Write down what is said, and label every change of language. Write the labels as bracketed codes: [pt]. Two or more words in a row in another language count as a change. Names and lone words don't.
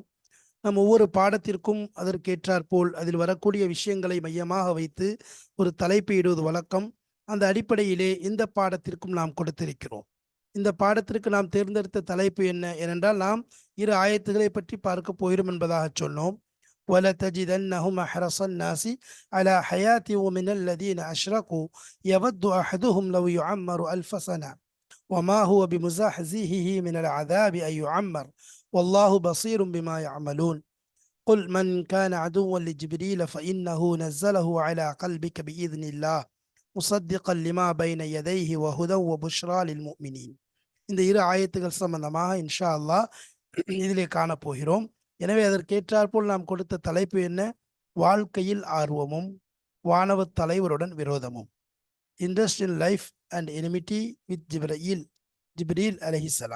[ta] நம் ஒவ்வொரு பாடத்திற்கும் அதற்கேற்றாற்போல் அதில் வரக்கூடிய விஷயங்களை மையமாக வைத்து ஒரு தலைப்பு இடுவது வழக்கம். அந்த அடிப்படையிலே இந்த பாடத்திற்கும் நாம் கொடுத்திருக்கிறோம். இந்த பாடத்திற்கு நாம் தேர்ந்தெடுத்த தலைப்பு என்ன ஏனென்றால், நாம் 2 ஆயத்துகளை பற்றி பார்க்க போகிறோம் என்பதாக சொன்னோம். [ar] وَلَتَجِدَنَّهُمْ أَحْرَصَ النَّاسِ عَلَى حَيَاةٍ وَمِنَ الَّذِينَ أَشْرَكُوا يَوَدُّ أَحَدُهُمْ لَوْ يُعَمَّرُ أَلْفَ سَنَةٍ وَمَا هُوَ بِمُزَحْزِحِهِ مِنَ الْعَذَابِ أَنْ يُعَمَّرَ وَاللَّهُ بَصِيرٌ بِمَا يَعْمَلُونَ. قُلْ مَنْ كَانَ عَدُوًّا لِجِبْرِيلَ فَإِنَّهُ نَزَّلَهُ عَلَى قَلْبِكَ بِإِذْنِ اللَّهِ مُصَدِّقًا لِمَا بَيْنَ يَدَيْهِ وَهُدًى وَبُشْرَى لِلْمُؤْمِنِينَ. [ta] இந்த 2 ஆயத்துகள் சம்பந்தமாக [ar] إن شاء الله [ta] இதிலே காணப்போகிறோம். எனவே அதற்கேற்றாற்போல் நாம் கொடுத்த தலைப்பு என்ன? வாழ்க்கையில் ஆர்வமும் வானவ தலைவருடன் விரோதமும். [en] interest in life and enmity with [ar] جبريل عليه السلام.